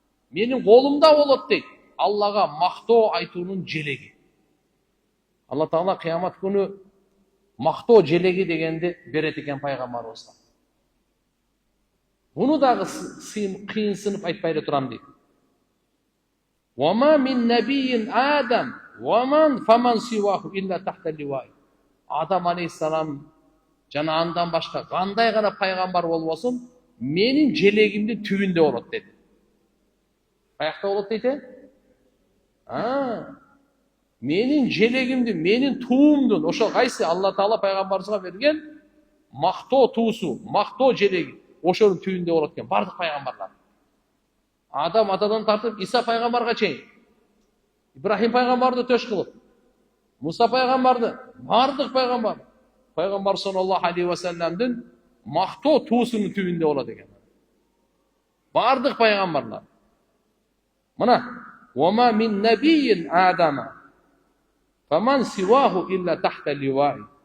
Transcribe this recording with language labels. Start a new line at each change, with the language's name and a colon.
Kyrgyz: Менин колумда болот дейт. Аллага мактоо айтуунун желеги. Алла Таала кыямат күнү мактоо желеги дегенди берет экен пайгамбарыбызга. Буну дагы кыйынсынып айтпай эле турам дейт.
Arabic: Ва ма мин набийин Адам ва ман фаман сиваху илля тахта ливаи.
Kyrgyz: Адам алейхиссалам жана андан башка кандай гана пайгамбар болбосун, менин желегимдин түбүндө болот деди. Каякта болот дейт? Менин желегимдин, менин туумдун, ошо кайсы Алла Таала пайгамбарыбызга берген мактоо туусу, мактоо желеги, ошонун түбүндө болот экен бардык пайгамбарлар. Адам атадан тартып Иса пайгамбарга чейин, Ибрахим пайгамбарды төш кылып, Муса пайгамбарды, бардык пайгамбар, пайгамбар саллаллаху алейхи ва салламдын мактоо туусунун түбүндө болот экен. Бардык пайгамбарлар. Мына,
Arabic: "Вама мин набийин адама, фаман сиваху илля тахта ливаи".